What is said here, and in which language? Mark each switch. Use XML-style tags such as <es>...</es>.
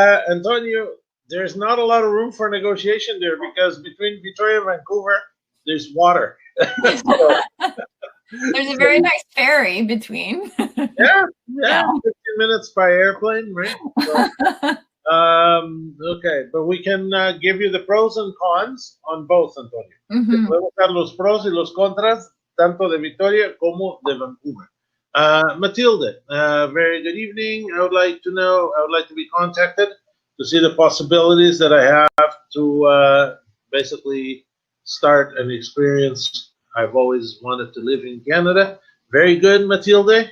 <en>Antonio, there's not a lot of room for negotiation there because between Victoria and Vancouver, there's water. There's a very nice ferry between. Yeah, 15 minutes by airplane, right? So, Okay, but we can give you the pros and cons on both, Antonio.</en> <es>Te podemos dar los pros y los contras, tanto de Victoria como de Vancouver.</es> <en>Matilde, very good evening. I would like to be contacted to see the possibilities that I have to basically start an experience. I've always wanted to live in Canada. Very good, Matilde.</en>